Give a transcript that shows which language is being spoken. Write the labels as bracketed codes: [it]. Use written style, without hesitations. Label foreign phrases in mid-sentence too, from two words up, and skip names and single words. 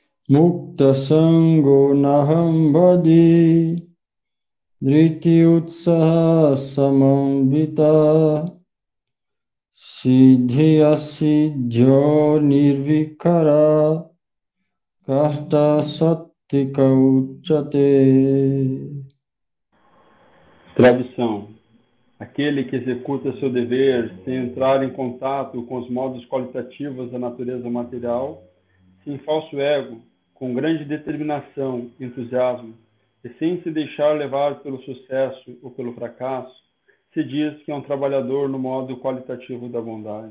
[sa] मुक्त सङ्गो नहं बदि, धृति उत्साह समम्बित, सिद्धि असिध्यो निर्विकार, कर्ता सत्तिक उचते. [pt] Tradução: aquele que executa seu dever sem entrar em contato com os modos qualitativos da natureza material, sem falso ego, com grande determinação e entusiasmo, e sem se deixar levar pelo sucesso ou pelo fracasso, se diz que é um trabalhador no modo qualitativo da bondade.